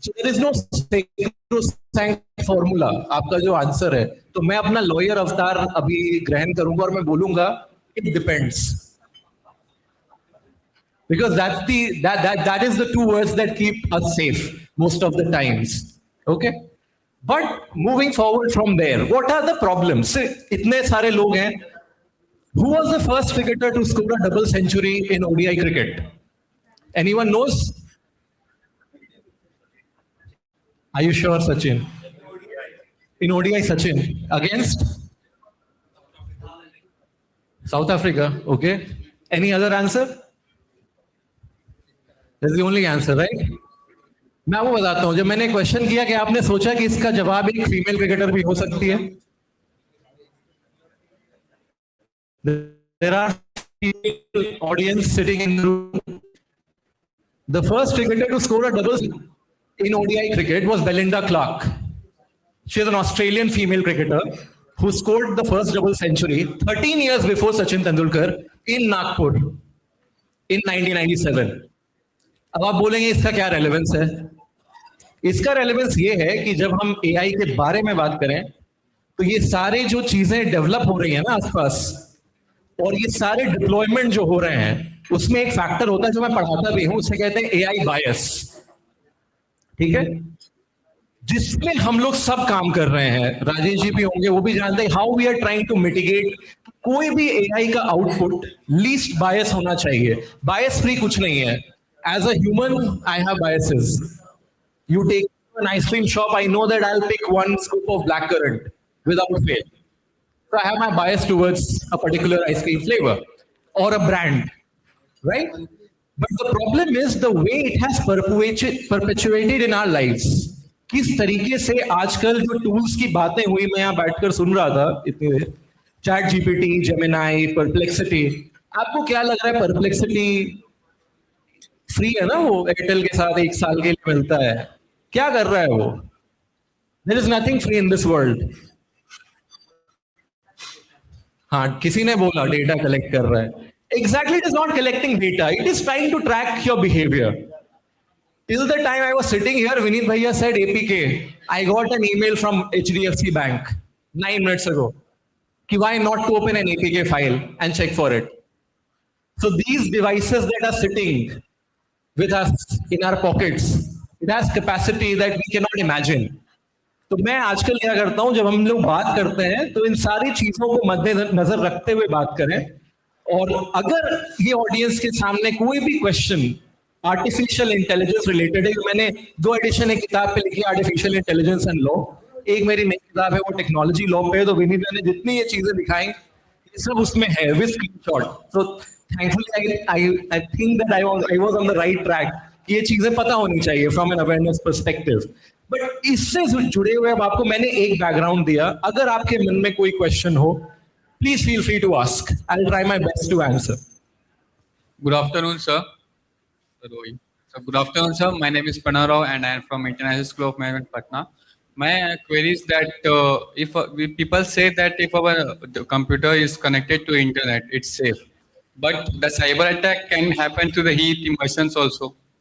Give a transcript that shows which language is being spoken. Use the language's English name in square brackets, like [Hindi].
[English] So there is no sacrosanct formula. [Hindi] आपका जो answer है, तो मैं अपना लॉयर अवतार अभी ग्रहण करूंगा और मैं बोलूंगा [English] It depends, because that is the 2 words that keep us safe most of the times. Okay, but moving forward from there, what are the problems? [Hindi] इतने सारे लोग हैं. [English] Who was the first cricketer to score a double century in ODI cricket? Anyone knows? Are you sure, Sachin? In ODI, Sachin against South Africa. Okay. Any other answer? That's the only answer, right? [Hindi] मैं आपको बताता हूं. जब मैंने question किया कि आपने सोचा कि इसका जवाब एक फीमेल क्रिकेटर भी हो सकती है. [English] There are female audience sitting in the room. The first cricketer to score a double in ODI cricket was Belinda Clark. She is an Australian female cricketer who scored the first double century 13 years before Sachin Tendulkar in Nagpur in 1997. [Hindi] अब आप बोलेंगे इसका क्या relevance है? इसका relevance ये है कि जब हम AI के बारे में बात करें तो ये सारे जो चीजें डेवलप हो रही है ना आसपास, और ये सारे डिप्लॉयमेंट जो हो रहे हैं, उसमें एक फैक्टर होता है जो मैं पढ़ाता भी हूं, उसे कहते हैं AI बायस. ठीक है, जिसमें हम लोग सब काम कर रहे हैं. राजेश जी भी होंगे, वो भी जानते हैं [English] How we are trying to mitigate. [Hindi] कोई भी AI का आउटपुट लीस्ट बायस होना चाहिए. बायस फ्री कुछ नहीं है. [English] As a human I have biases. You take an ice cream shop, I know that I'll pick one scoop of blackcurrant without fail. So I have my bias towards a particular ice cream flavor or a brand, right? But the problem is the way it has perpetuated in our lives. [Hindi] किस तरीके से आजकल जो tools की बातें हुई, मैं यहाँ बैठकर सुन रहा था इतनी देर, चैट जीपीटी, जेमिनाई, परप्लेक्सिटी. आपको क्या लग रहा है परप्लेक्सिटी फ्री है ना? वो एयरटेल के साथ 1 साल के लिए मिलता है. क्या कर रहा है वो? [English] There is nothing free in this world. [Hindi] हाँ, किसी ने बोला डेटा कलेक्ट कर रहा है. [English] Exactly, it is not collecting data. It is trying to track your behavior. Till the time I was sitting here, Vineet Bhaiya said APK. I got an email from HDFC Bank 9 minutes ago. Ki why not to open an APK file and check for it? So these devices that are sitting with us in our pockets, It has capacity that we cannot imagine. [Hindi] तो मैं आजकल क्या करता हूं, जब हम लोग बात करते हैं तो इन सारी चीजों को मद्देनजर रखते हुए बात करें। और अगर ये ऑडियंस के सामने कोई भी क्वेश्चन आर्टिफिशियल इंटेलिजेंस रिलेटेड है, मैंने 2 एडिशन एक किताब पे लिखी, आर्टिफिशियल इंटेलिजेंस एंड लॉ, एक मेरी नई किताब है वो टेक्नोलॉजी लॉ पे, तो विनीत ने जितनी ये चीजें दिखाई ये सब उसमें है विद स्क्रीनशॉट। [English] तो thankfully I think that I was on the right track [Hindi] कि ये चीजें पता होनी चाहिए [English] From an awareness perspective. [Hindi] But इससे जुड़े हुए अब आपको मैंने एक बैकग्राउंड दिया, अगर आपके मन में कोई क्वेश्चन हो [English] Please feel free to ask, I will try my best to answer. Good afternoon, sir. So good afternoon, sir. My name is Pranav Rao and I am from International School of Management, Patna. My query is that if people say that if our computer is connected to internet, it's safe, but the cyber attack can happen to the heat emotions also.